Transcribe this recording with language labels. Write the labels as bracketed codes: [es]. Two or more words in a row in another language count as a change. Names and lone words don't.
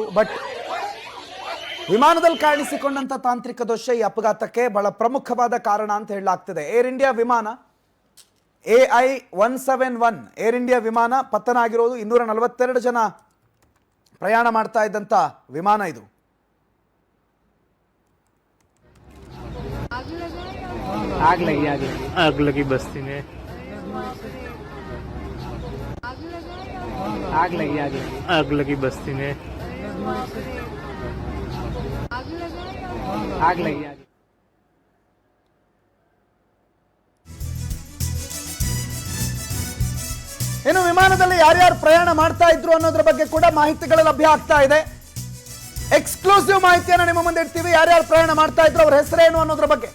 [kn] ಬಟ್ ವಿಮಾನದಲ್ಲಿ ಕಾಣಿಸಿಕೊಂಡಂತ ತಾಂತ್ರಿಕ ದೋಷ ಈ ಅಪಘಾತಕ್ಕೆ ಬಹಳ ಪ್ರಮುಖವಾದ ಕಾರಣ ಅಂತ ಹೇಳಲಾಗ್ತಿದೆ. ಏರ್ ಇಂಡಿಯಾ ವಿಮಾನ AI-171 ಏರ್ ಇಂಡಿಯಾ ವಿಮಾನ ಪತನ ಆಗಿರೋದು. 242 ಜನ ಪ್ರಯಾಣ ಮಾಡ್ತಾ ಇದ್ದಂತ ವಿಮಾನ ಇದು. [hi] आग लगी बस्ती में, आग लगी बस्ती में, आग लगी। [kn] ಇನ್ನು ವಿಮಾನದಲ್ಲಿ ಯಾರ್ಯಾರು ಪ್ರಯಾಣ ಮಾಡ್ತಾ ಇದ್ರು ಅನ್ನೋದ್ರ ಬಗ್ಗೆ ಕೂಡ ಮಾಹಿತಿಗಳು ಲಭ್ಯ ಆಗ್ತಾ ಇದೆ. ಎಕ್ಸ್ಕ್ಲೂಸಿವ್ ಮಾಹಿತಿಯನ್ನು ನಿಮ್ಮ ಮುಂದೆ ಇಡ್ತೀವಿ. ಯಾರ್ಯಾರು ಪ್ರಯಾಣ ಮಾಡ್ತಾ ಇದ್ರು, ಅವ್ರ ಹೆಸರೇನು ಅನ್ನೋದ್ರ ಬಗ್ಗೆ.